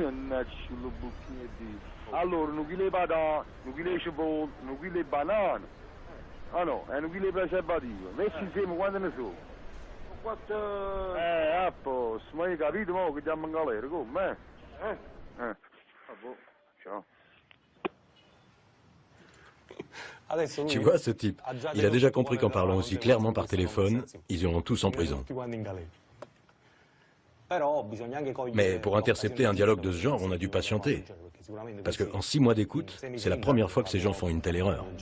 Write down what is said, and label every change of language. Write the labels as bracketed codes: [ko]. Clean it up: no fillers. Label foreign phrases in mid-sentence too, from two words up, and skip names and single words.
[it] Mannaggia, lo bucchino di... Allora, un chilo di patata, un chilo di cipolla, un chilo di banane. Ah no, e un chilo di preservativo. Messi insieme quando ne so. Quanto... a posto, ma hai capito mo che andiamo in galera, come? Ciao. [fr] Tu vois ce type, il a déjà compris qu'en parlant aussi clairement par téléphone, ils iront tous en prison. Mais pour intercepter un dialogue de ce genre, on a dû patienter. Parce qu'en 6 mois d'écoute, c'est la première fois que ces gens font une telle erreur.